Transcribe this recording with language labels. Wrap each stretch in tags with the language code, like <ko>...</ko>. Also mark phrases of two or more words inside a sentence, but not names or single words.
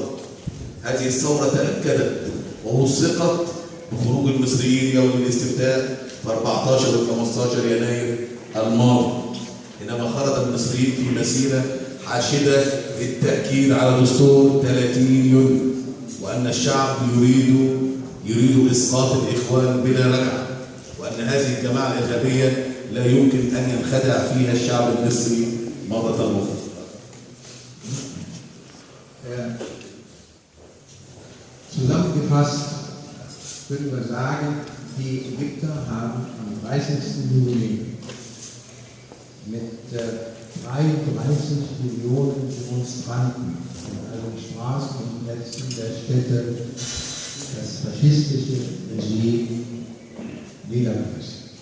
<ar>هذه الثورة تأكدت ووثقت بخروج المصريين يوم الاستفتاء في 14 و 15 يناير الماضي، حينما خرج المصريين في مسيرة حاشدة للتأكيد على دستور 30 يونيو، وأن الشعب يريد يريد إسقاط الإخوان بلا رجعة، وأن هذه الجماعة الإرهابية لا يمكن أن ينخدع فيها الشعب المصري مرة أخرى.</ar> <de>Zusammengefasst können wir sagen, die Ägypter haben am 30. Juli mit 33 Millionen Demonstranten in allen Straßen und Plätzen der Städte das faschistische Regime niedergerissen.</de>